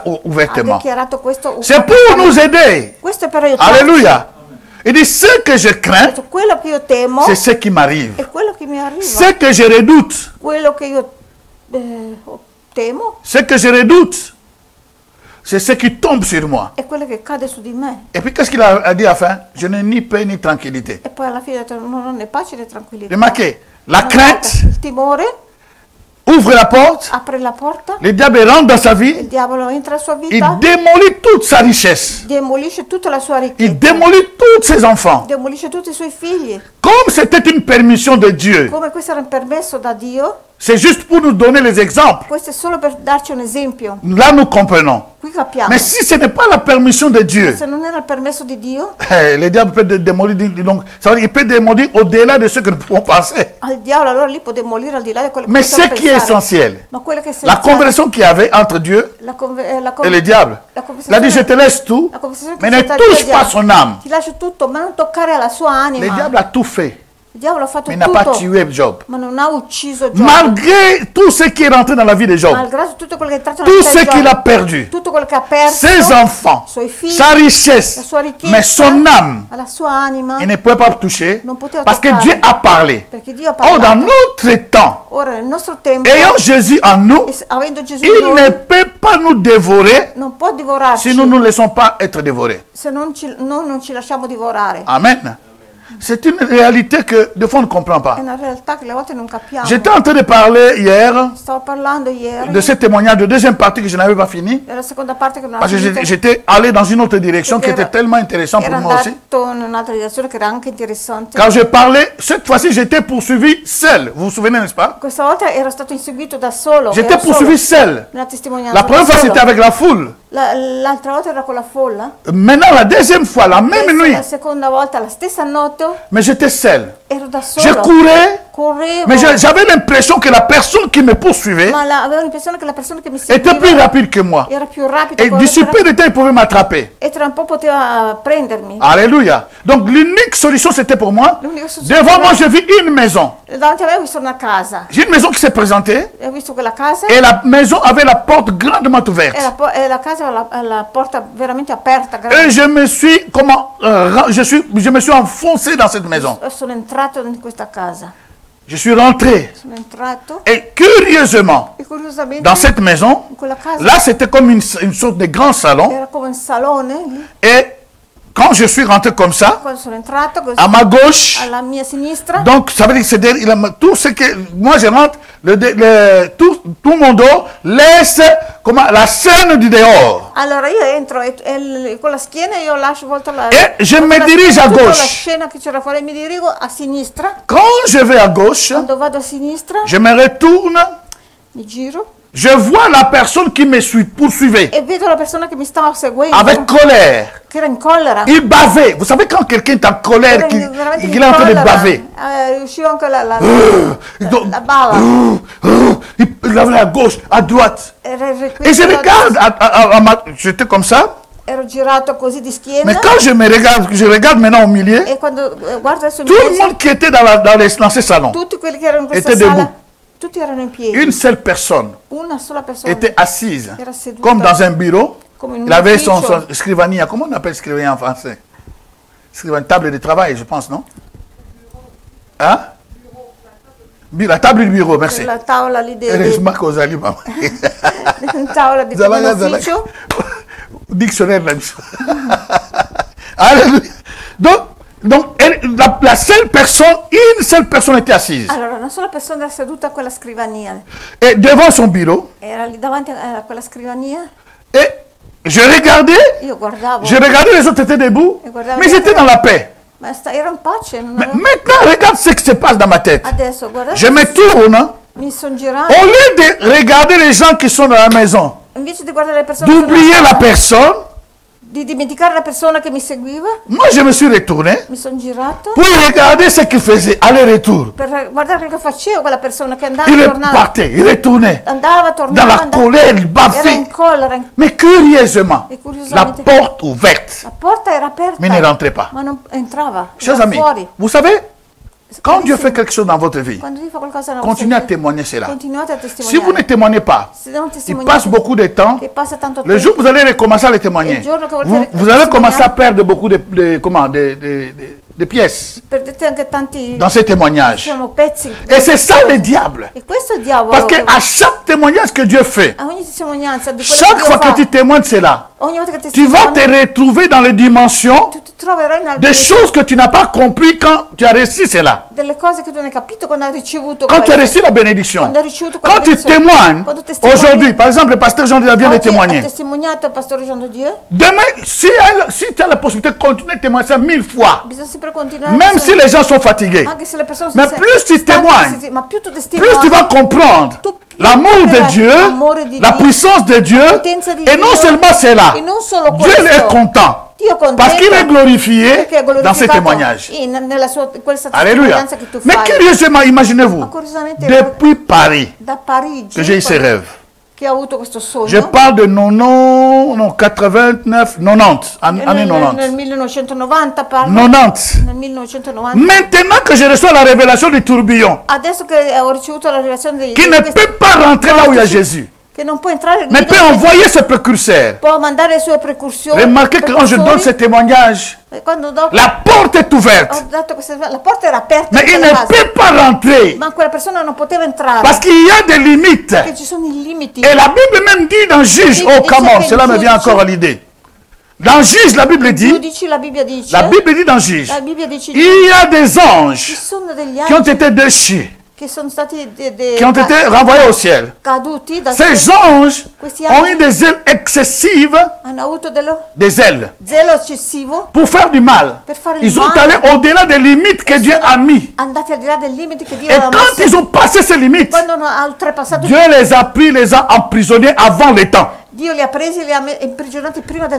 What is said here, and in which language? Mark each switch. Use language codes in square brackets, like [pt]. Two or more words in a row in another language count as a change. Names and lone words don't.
[it] ha [fr] ouvertement. [it] dichiarato questo. [fr] C'est pour nous aider. [it] Questo è per aiutarci. [fr] Alléluia. Il dit, ce que je [it] Ha [fr] crains, [it] detto, quello che io temo [fr] c'est ce qui m'arrive. [it] è quello che mi arriva. [fr] Ce que je redoute, [it] Quello che io temo [fr] ce que je redoute, c'est ce qui tombe sur moi. [it] è quello che cade su di me. [fr] Et puis, qu'est-ce qu'il a dit à la fin? Je n'ai ni paix ni tranquillité. [it] E poi alla fine ha detto, non è pace né tranquillità. [fr] Remarquez, la crainte [it] Il timore [fr] ouvre la porte, [it] apre la porta, [fr] le diable rentre dans sa vie, [it] il diavolo entra nella sua [fr] il [it] vita, [fr] démolit toute sa richesse. [it] demolisce tutta la sua [fr] Il [it] ricchezza, [fr] démolit tous ses enfants. [it] demolisce tutti i suoi figli. [fr] Comme c'était une permission de Dieu, [it] Come questo era un permesso da Dio, [fr] c'est juste pour nous donner les exemples. [it] questo è solo per darci un esempio. [fr] Là, nous comprenons. [it] Qui capiamo. [fr] Mais si ce n'est pas la permission de Dieu, [it] Se non era il permesso di Dio, [fr] le diable peut démolir, donc, ça veut dire, il peut démolir au-delà de ce que nous pouvons penser. [it] al diavolo allora lì può demolire al di là di quello che [fr] Mais ce [it] possiamo [fr] qui est [it] pensare. [fr] essentiel, [it] Ma quello che è [fr] la [it] essenziale, [fr] conversation qu'il y avait entre Dieu et le diable. [it] la [fr] Il a dit, je te laisse tout, [it] la conversazione [fr] mais [it] che [fr] ne [it] c'è tra Dio e [fr] touche [it] il [fr] pas [it] diavolo. [fr] son âme. [it] Ti lascio tutto, ma non toccare alla sua [fr] Le [it] anima. [fr] diable a tout fait, [it] Il diavolo ha fatto [fr] mais il n'a pas [it] tutto, [fr] tué Job. [it] ma non ha ucciso Giobbe. [fr] Malgré tout ce qui est rentré dans la vie de Job, [it] Malgrado tutto quello che è entrato [fr] tout [it] nella [fr] ce [it] vita di [fr] qu'il a [it] Giobbe, [fr] perdu, [it] tutto quello che ha perso, [fr] ses enfants, [it] suoi figli, [fr] sa richesse, [it] la sua ricchezza, [fr] mais son âme, [it] alla sua anima, [fr] il ne peut pas toucher [it] non poteva [fr] parce que [it] toccare. [fr] Dieu a parlé. [it] Perché Dio ha [fr] Or, dans [it] parlato. [fr] notre temps, [it] Ora nel nostro tempo, [fr] ayant Jésus en nous, [it] avendo Gesù in [fr] il [it] noi, [fr] ne peut pas nous dévorer [it] non può divorarci [fr] si nous ne nous laissons pas être dévorés. [it] se non ci lasciamo divorare. [fr] Amen. C'est une réalité que des fois on ne comprend pas. [it] È una realtà che alle volte non capiamo. [fr] J'étais en train de parler hier [it] Stavo parlando ieri [fr] de ce témoignage de deuxième partie que je n'avais pas fini. [it] della seconda parte che non [fr] Parce que [it] finito. [fr] j'étais allé dans une autre direction qui [it] Era- [fr] était tellement intéressante pour [it] Era [fr] moi aussi. [it] andato in un'altra direzione che era anche interessante. [fr] Quand je parlais, cette fois-ci j'étais poursuivi seul. Vous vous souvenez, n'est-ce pas? [it] Questa volta ero stato inseguito da solo. [fr] J'étais [it] ero solo [fr] poursuivi seul. [it] nella testimonianza. [fr] La première [it] da [fr] fois [it] solo. [fr] c'était avec la foule. [it] L'altra volta era con la folla. [fr] Maintenant la deuxième fois, la même [it] Questa [fr] nuit, [it] la seconda volta, la stessa notte, [fr] mais j'étais seul. [it] ero da [fr] Je [it] solo. [fr] courais, [it] Correvo. [fr] mais j'avais l'impression que la personne qui me poursuivait [it] Ma avevo l'impressione che la persona che mi [fr] était [it] seguiva [fr] plus rapide que moi. [it] era più rapida. [fr] Et d'ici peu de temps, il pouvait m'attraper. [it] E tra un po' poteva prendermi. [fr] Alléluia. Donc l'unique solution c'était pour moi. [it] L'unica soluzione [fr] Devant moi, [it] era- [fr] j'ai vu une maison. [it] Davanti a me ho visto una casa. [fr] J'ai une maison qui s'est présentée [it] Ho visto quella casa [fr] et la maison avait la porte grandement ouverte. [it] e la casa aveva la porta veramente aperta. [fr] Et je me suis je me suis enfoncé dans cette maison. [it] Sono entrato in questa casa. [fr] Je suis rentré [it] Sono entrato [fr] et curieusement [it] e curiosamente [fr] dans cette maison, [it] in quella casa [fr] là c'était comme une sorte de grand salon [it] era come un salone lì. [fr] et quand je suis rentré comme ça, [it] Quando sono entrato così, [fr] à ma gauche, [it] alla mia sinistra, [fr] donc ça veut dire que c'est tout ce que moi je rentre, tout mon dos laisse la scène du dehors. [it] allora io entro e con la schiena io lascio volto la [fr] E je [it] volto [fr] me [it] la [fr] dirige [it] schiena, [fr] à [it] tutta [fr] gauche. [it] la scena che c'era fuori, mi dirigo a sinistra. [fr] Quand je vais à gauche, [it] Quando vado a sinistra [fr] je me retourne, [it] mi giro [fr] je vois la personne qui me poursuivait [it] e vedo la persona che mi stava seguendo [fr] avec colère. [it] che era in collera. [fr] Il bavait. Vous savez quand quelqu'un est en colère, [it] Veramente in [fr] qu'il est en train de [it] collera. [fr] baver. [it] Riuscivo anche la [fr] Donc, [it] bava. [fr] il avait à gauche, à droite. Et je regarde, j'étais comme ça. [it] Ero girato così di schiena. [fr] Mais quand je regarde maintenant au milieu, [it] E quando guardo adesso in [fr] tout le [it] mezzo, [fr] monde qui était dans ce salon, [it] tutti quelli che erano in questa [fr] était [it] sala, [fr] debout. [it] tutti erano in piedi. [fr] Une seule personne [it] Una sola persona [fr] était assise, [it] era seduta [fr] comme dans un bureau. [it] come in un [fr] Il avait son [it] ufficio. scrivania. [fr] Comment on appelle scrivania en français? Une table de travail, je pense, non? Hein? La table du bureau, merci. [it] La tavola lì [fr] Heureusement que vous allez, maman. [it] una tavola di ufficio. [fr] Dictionnaire, la mission. Alléluia. Donc la seule personne, une seule personne était assise. [it] Allora, una sola persona era seduta a quella scrivania. [fr] Et devant son bureau. [it] Era lì davanti a quella scrivania. [fr] Et je regardais. [it] Io guardavo. [fr] Je regardais, les autres étaient debout. Mais ils étaient dans la paix. [it] Ma era in pace. [fr] Mais maintenant, regarde ce qui se passe dans ma tête. [it] Adesso, guardate. [fr] Je me tourne. [it] Mi sono girato. [fr] Au lieu de regarder les gens qui sont dans la maison, [it] Invece di guardare le persone, [fr] d'oublier la personne, [it] di dimenticare la persona che mi seguiva, [fr] moi je me suis retourné [it] mi sono girato [fr] pour regarder ce qu'il faisait, aller-retour. [it] per guardare che faceva quella persona che andava [fr] Il [it] e tornava. [fr] partait, il retournait. [it] Andava, [fr] Dans [it] tornava, [fr] la colère, il [it] era [fr] bavait. [it] in collera. [fr] Mais curieusement, [it] Et [fr] la [it] curiosamente, [fr] porte ouverte, [it] la porta era aperta, [fr] mais ne rentrez pas. [it] ma non entrava. [fr] Chers [it] era [fr] amis, [it] fuori. [fr] vous savez, quand Dieu [it] Carissimi, [fr] fait quelque chose dans votre vie, [it] quando Dio fa qualcosa nella [fr] continuez à [it] vostra vita, [fr] témoigner cela. [it] continuate a [fr] Si [it] testimoniare. [fr] vous ne témoignez pas, [it] Se non [fr] il [it] testimoniate, [fr] passe beaucoup de temps. [it] che passa tanto [fr] Le [it] tempo, [fr] jour où vous allez recommencer à les témoigner, [it] Il giorno che volete [fr] vous allez [it] testimoniare, [fr] commencer à perdre beaucoup de pièces [it] perdete anche tanti [fr] dans ces témoignages. [it] diciamo, pezzi. [fr] Et c'est ça le diable. [it] E questo è il diavolo. [fr] Parce [it] che- [fr] qu'à chaque témoignage que Dieu fait, [it] a ogni testimonianza di quello [fr] chaque [it] che [fr] fois [it] Dio fa, [fr] que tu témoignes cela, [it] ogni volta che [fr] tu vas te [it] testimoni, [fr] retrouver dans les dimensions [it] tu ti troverai in [fr] des choses que tu n'as pas compris quand tu as reçu cela. [it] delle cose che tu non hai capito quando hai ricevuto [fr] Quand tu as [it] questo. [fr] reçu la bénédiction. [it] Quando hai ricevuto [fr] Quand tu [it] benedizione. [fr] témoignes, [it] Quando testimoni. [fr] aujourd'hui, par exemple, le pasteur Jean vient de [it] Oggi ha [fr] témoigner. [it] testimoniato il pastore Jean de Dieu. [fr] Demain, si tu as la possibilité de continuer de témoigner ça 1000 fois, [it] Bisogna sempre continuare. [fr] même si les gens sont fatigués, [it] Anche se le persone [fr] Mais [it] sono [fr] plus tu [it] stanche, [fr] témoignes, [it] ma più tu [fr] plus [it] testimoni, [fr] tu vas comprendre [it] tu [fr] l'amour de [it] capirai [fr] Dieu, [it] l'amore di [fr] la [it] Dio, [fr] puissance de Dieu, [it] la potenza di [fr] et non [it] Dio, [fr] seulement cela, [it] e non solo [fr] Dieu [it] questo. [fr] est content, [it] Dio è contento [fr] parce qu'il est glorifié [it] perché è glorificato [fr] dans ces témoignages. [it] nella sua, in questa [fr] Alléluia. [it] testimonianza che tu [fr] Mais [it] fai. [fr] curieusement, imaginez-vous, [it] Ma curiosamente [fr] depuis Paris, [it] da Parigi [fr] que j'ai eu ces rêves. [it] che ha avuto questo sogno [fr] Je parle de 89, 90, année [it] nel [fr] 90. [it] 1990 parlo [fr] 90. [it] nel 1990 [fr] Maintenant que je reçois la révélation du tourbillon, [it] adesso che ho ricevuto la rivelazione di [fr] qui ne peut pas rentrer là où il y a Jésus, [it] che non può entrare [fr] mais [it] lì [fr] peut [it] dove- [fr] envoyer ce précurseur. [it] può mandare le sue precursioni. [fr] Remarquez que quand je donne ce témoignage, [it] Quando dopo [fr] la porte est ouverte, [it] ho detto questa, la porta era aperta [fr] mais [it] in [fr] il [it] quella [fr] ne [it] casa, [fr] peut pas rentrer [it] ma quella persona non poteva entrare [fr] parce qu'il y a des limites. [it] perché ci sono i limiti. [fr] Et la Bible même dit dans Juge, La Bible oh dit comment, que cela me vient Juge- encore à l'idée. Dans Juge, la Bible dit, [it] La Bibbia dice, [fr] la Bible dit dans Juge, [it] la Bibbia dice [fr] il y a des [it] ci [fr] anges [it] sono degli [fr] qui ont [it] angeli [fr] été déchus, [it] che sono stati [fr] qui ont été renvoyés au ciel. [it] caduti dal [fr] Ces [it] cielo, [fr] anges [it] Questi [fr] ont [it] angeli [fr] eu des ailes excessives, [it] hanno avuto dello [fr] des ailes, [it] zelo eccessivo, [fr] pour faire du mal. [it] per fare il [fr] Ils sont [it] male. [fr] allés au-delà des limites que Dieu a mis. [it] Andati al di là del limite che Dio [fr] Et [it] aveva [fr] quand [it] messo. [fr] ils ont passé ces limites, [it] Quando hanno oltrepassato, [fr] Dieu les a pris, les a emprisonnés avant le temps. [it] Dio li ha presi e li ha imprigionati prima del